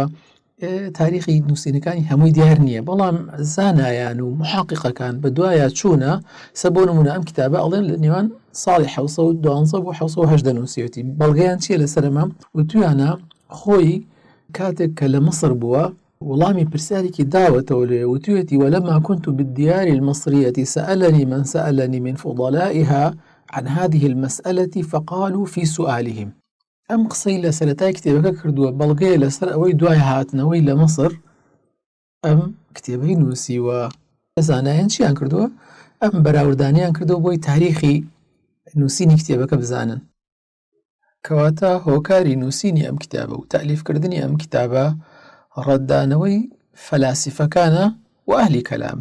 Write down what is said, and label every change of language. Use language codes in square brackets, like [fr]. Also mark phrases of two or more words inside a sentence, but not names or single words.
[ckb] تاریخی نووسینەکانی هەمووی دیار نییە، بەڵام زانایان و محققەکان بە دوایە چوونە سە بۆ نمونە ئەم کتابە ئەڵێن لە نێوان ساڵی 1912 بۆ 1970 نووسیوەتی. بەڵگەیان چیە لەسەرەمە؟ وتویانە خۆی کاتێک کە لە مەسر بووە وەڵامی پرسیارێکی داوەتەوە لێ، وتوێتی [ar] وەلەما كنت بالديار المصرية سألني من سألني من فضلائها عن هذه المسألة فقالوا في سؤالهم. [ckb] ئەم قسەی لە سەرەتای کتێبەکە کردووە، بەڵگەیە لەسەر ئەوەی دوای هاتنەوەی لە مەسر ئەم کتێبەی نووسیوە. زانایان چیان کردووە؟ ئەم بەراوردانیان کردووە بۆی تاریخی نووسینی کتێبەکە بزانن. کەواتە هۆکاری نووسینی ئەم کتابە و تەلیفکردنی ئەم کتابە ڕەتدانەوەی فەلاسیفەکانە و ئەهلی کەلامە.